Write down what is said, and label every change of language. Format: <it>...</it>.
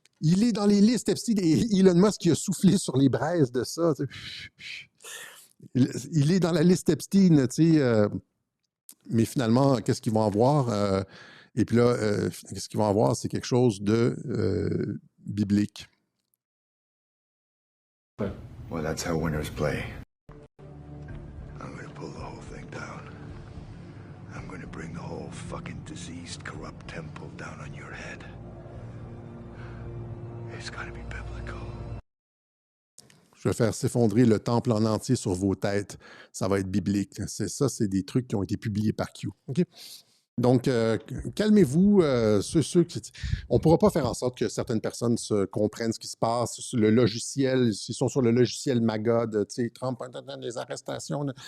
<fr>Il est dans les listes Epstein et Elon Musk qui a soufflé sur les braises de ça. Il est dans la liste Epstein, tu sais. Mais finalement, qu'est-ce qu'ils vont avoir? Et puis là, qu'est-ce qu'ils vont avoir? C'est quelque chose de biblique.</fr> <en>Well, that's how winners play. I'm going to pull the whole thing down. I'm going to bring the whole fucking diseased, corrupt temple down on your head. It's going to be biblical.</en> <fr>Je vais faire s'effondrer le temple en entier sur vos têtes. Ça va être biblique. C'est des trucs qui ont été publiés par Q. OK? Donc, calmez-vous. On ne pourra pas faire en sorte que certaines personnes comprennent ce qui se passe. Le logiciel, s'ils sont sur le logiciel Magog, tu sais, Trump, les arrestations.</fr>